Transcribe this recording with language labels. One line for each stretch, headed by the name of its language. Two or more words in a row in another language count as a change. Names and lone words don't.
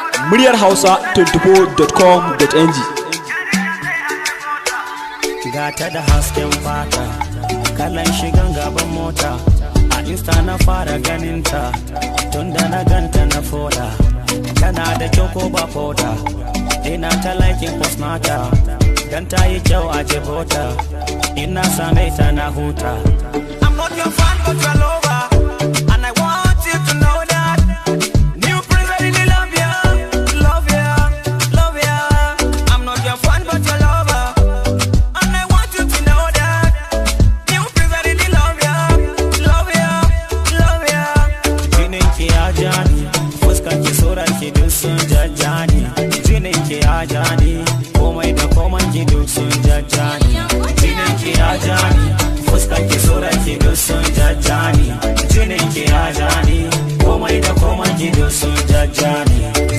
Hausa: Muryar Hausa twenty-four dot com dot N G. Gata da hasken fata, kalan shigan gaban mota. A Insta na fara ganin ta. Tun da na ganta na foda, tana da kyau ko ba foda. Ina ta
English: liking post
Hausa: nata, dan ta yi kyau a jebota. Ina same ta na huta.
English: I'm not your fan, but your lover. And I want you to know that. New prince, I really love ya, love ya, love ya. I'm not your fan, but your lover. And I want you to know that. New Prince, I really love ya, love ya, love ya.
Hausa: Jinin ki ya ja ni, fuskan ki, suran ki duk sun jajja ni. Jinin ki ya ja ni, komai da komai ki duk sun jajja ni. Jinin ki ya ja ni, fuskan ki, suran ki duk sun jajja ni. Jinin ki ya ja ni, komai da komai ki duk sun jajja ni.